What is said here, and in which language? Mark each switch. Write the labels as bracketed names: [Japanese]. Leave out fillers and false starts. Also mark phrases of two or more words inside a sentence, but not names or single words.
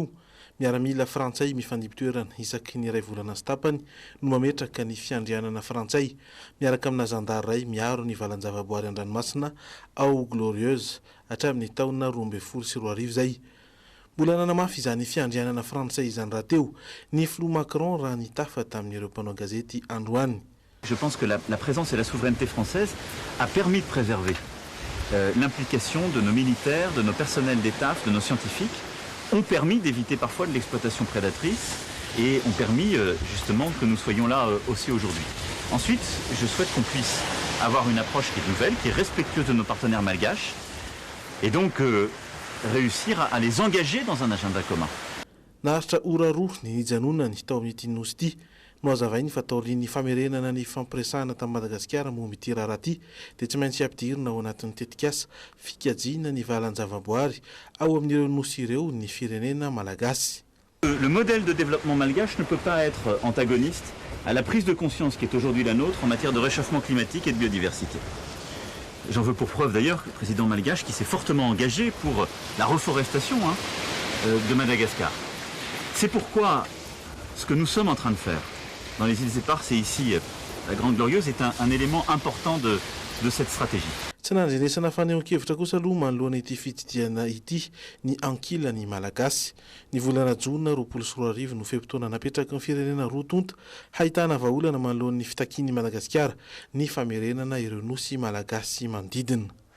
[Malagasy] Miaramila frantsay mifandimpotoerana isaky ny iray volana sy tapany no mametraka ny fiandrianana frantsay miaraka amina zandary ray miaro ny valan-javaboary an-dranomasina ao glorieuse hatramin'ny taona 2024 zay. Mbola nanamafy izany fiandrianana frantsay izany raha teo ny filoha Macron raha nitafa tamin'ireo mpanao gazety androany. [French] Je pense que la présence et la souveraineté française a permis de préserver l'implication de nos militaires, de nos personnels d'État, de nos scientifiques, ont permis d'éviter parfois de l'exploitation prédatrice et ont permis justement que nous soyons là aussi aujourd'hui. Ensuite, je souhaite qu'on puisse avoir une approche qui est nouvelle, qui est respectueuse de nos partenaires malgaches et donc réussir à les engager dans un agenda commun. [Malagasy] Naharitra ora roa ny janonany tao amin'ity nosy ity no azavainy fa taorian'ny famerenana ny fampiresahana tamin'ny Madagasikara momba ity raharaha ity dia tsy maintsy ampidirina ao anatin'ny tetikasa fikajiana ny valan-javaboary ao amin'ireo nosy ireo ny firenena malagasy. [French] Le modèle de développement malgache ne peut pas être antagoniste à la prise de conscience qui est aujourd'hui la nôtre en matière de réchauffement climatique et de biodiversité. J'en veux pour preuve d'ailleurs le président malgache qui s'est fortement engagé pour la reforestation de Madagascar. C'est pourquoi ce que nous sommes en train de faire dans les îles éparses et ici la Grande Glorieuse est un élément important de cette stratégie. [Malagasy] tsy nandrenesana fanehoan-kevitra kosa aloha manoloana ity fitidiana ity ny ankilany malagasy ny volana jona 24 no fehimpotoana napetraka ny firenena roa tonta hahitana vahaolana manoloan'ny fitakiany Madagasikara ny famerenana ireo nosy malagasy manodidina.